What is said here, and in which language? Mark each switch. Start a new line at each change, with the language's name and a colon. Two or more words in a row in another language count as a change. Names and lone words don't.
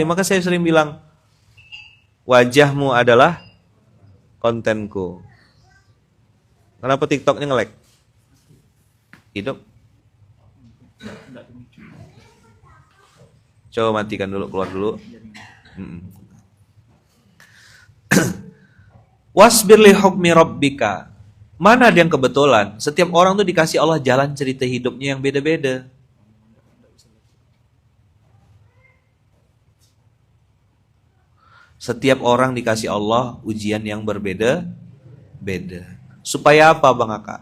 Indonesian: Maka saya sering bilang, wajahmu adalah kontenku. Kenapa TikToknya nge-lag? Hidup. Coba matikan dulu, keluar dulu.
Arabic: واصبر لحكم ربك.
Indonesian: Mana ada yang kebetulan? Setiap orang tuh dikasih Allah jalan cerita hidupnya yang beda-beda. Setiap orang dikasih Allah ujian yang berbeda-beda. Supaya apa Bang Aka?